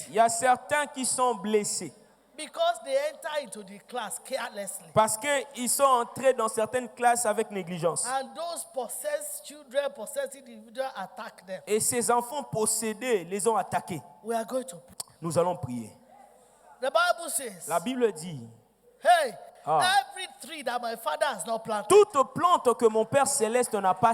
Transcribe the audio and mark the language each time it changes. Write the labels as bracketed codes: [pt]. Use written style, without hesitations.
[fr] Il y a certains qui sont blessés [en] because they enter into the class carelessly. [fr] parce qu'ils sont entrés dans certaines classes avec négligence. [en] And those possessed children, possessed individuals attack them. [fr] Et ces enfants possédés les ont attaqués. [en] We are going to pray. [fr] Nous allons prier. [en] The Bible says, [fr] La Bible dit, [en] hey, every tree that my father has not planted [fr] toute plante que mon Père Céleste n'a pas